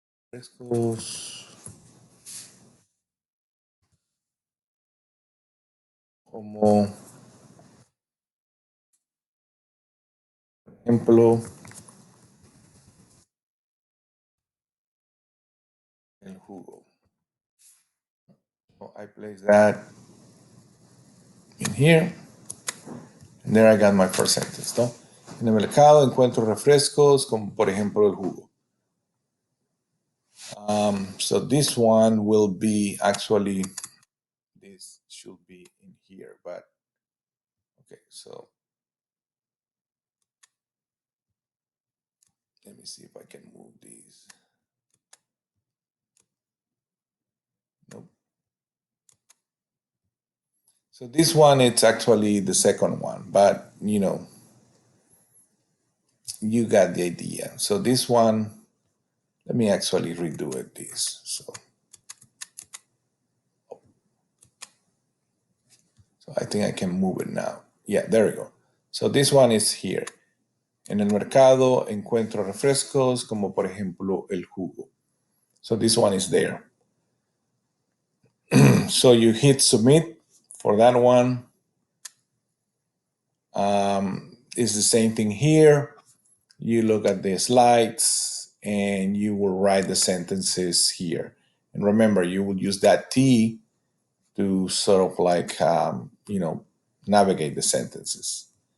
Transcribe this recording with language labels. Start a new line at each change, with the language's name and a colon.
Spanish: Refrescos como por ejemplo el jugo.
English: So I place that in here. And there I got my first sentence, ¿no?
Spanish: En el mercado encuentro refrescos como por ejemplo el jugo.
English: So this one will be actually, this should be in here, but okay, so let me see if I can move these. Nope. So this one, it's actually the second one, but you know, you got the idea. So this one, let me actually redo it this. So I think I can move it now. Yeah, there we go. So this one is here.
Spanish: En el mercado encuentro refrescos como por ejemplo el jugo.
English: So this one is there. So you hit submit for that one. It's the same thing here. You look at the slides and you will write the sentences here. And remember, you will use that T to sort of like, navigate the sentences.